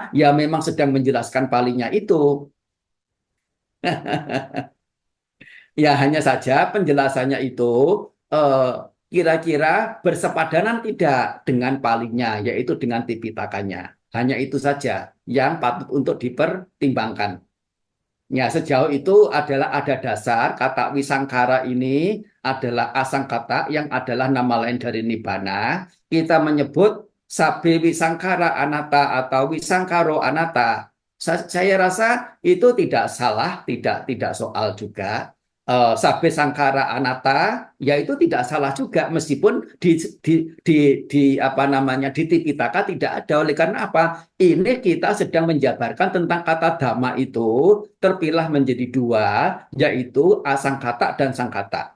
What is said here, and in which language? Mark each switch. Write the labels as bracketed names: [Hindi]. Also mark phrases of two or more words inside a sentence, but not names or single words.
[Indonesian] Ya memang sedang menjelaskan palingnya itu. Ya hanya saja penjelasannya itu eh, kira-kira bersepadanan tidak dengan palingnya, yaitu dengan Tipitakanya. Hanya itu saja yang patut untuk dipertimbangkan. Ya, sejauh itu adalah ada dasar kata wisangkara ini adalah asangkata yang adalah nama lain dari nibbana. Kita menyebut [Pali] sabe wisangkara anatta [Indonesian] atau [Pali] wisangkaro anatta. [Indonesian] Saya rasa itu tidak salah, tidak soal juga. [Pali] Sabe sangkara anatta, [Indonesian] ya itu tidak salah juga meskipun di apa namanya di Tipitaka tidak ada. Oleh karena apa? Ini kita sedang menjabarkan tentang kata dhamma itu terpilah menjadi dua, yaitu asangkata dan sangkata.